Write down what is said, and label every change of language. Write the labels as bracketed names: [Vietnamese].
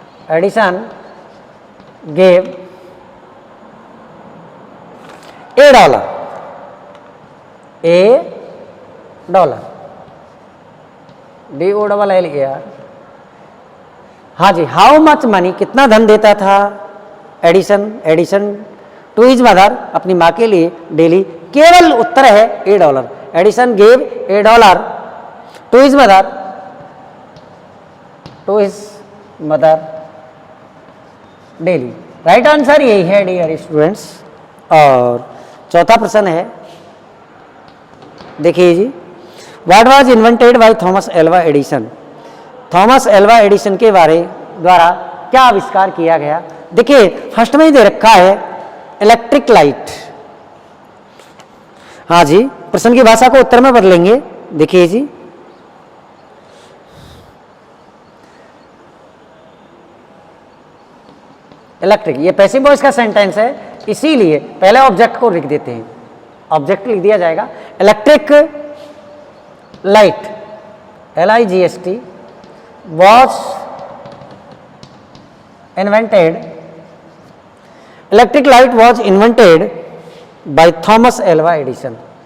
[English] Edison gave $1, DOLL. [Hindi] हाँ जी, [English] how much money, [Hindi] कितना धन देता था एडिसन [English] to his mother, [Hindi] अपनी माँ के लिए डेली. केवल उत्तर है $1. [English] Edison gave $1 to his mother daily. Right answer [Hindi] यही है [English] Dear students. [Hindi] और चौथा प्रश्न है, देखिए जी, [English] what was invented by [Hindi] Thomas Alva Edison. Thomas Alva Edison के द्वारा क्या आविष्कार किया गया. देखिए फर्स्ट में ही दे रखा है इलेक्ट्रिक लाइट. हाँ जी, प्रश्न की भाषा को उत्तर में बदलेंगे. देखिए जी, इलेक्ट्रिक, ये पैसिव वॉइस का सेंटेंस है, इसीलिए पहले ऑब्जेक्ट को लिख देते हैं. ऑब्जेक्ट लिख दिया जाएगा. [English] Electric light, LIGHT was invented. Electric light was invented by Thomas Alva Edison.